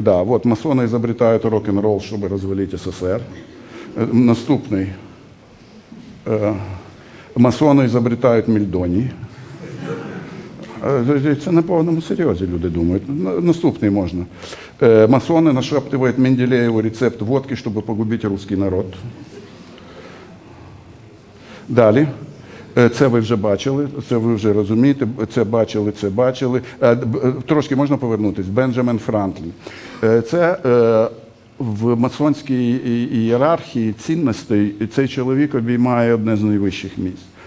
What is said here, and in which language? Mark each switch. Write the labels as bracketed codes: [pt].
[ru] Да, вот масоны изобретают рок-н-ролл, чтобы развалить СССР. [uk] Наступний. Масони изобретають мельдоній. Це на повному серйозі люди думають. Наступний можна. [ru] Масоны нашептывают Менделееву рецепт водки, чтобы погубить русский народ. [uk] Далі. Це ви вже бачили, це ви вже розумієте, це бачили. Трошки можна повернутися? Бенджамін Франклін. Це в масонській ієрархії цінностей цей чоловік обіймає одне з найвищих місць.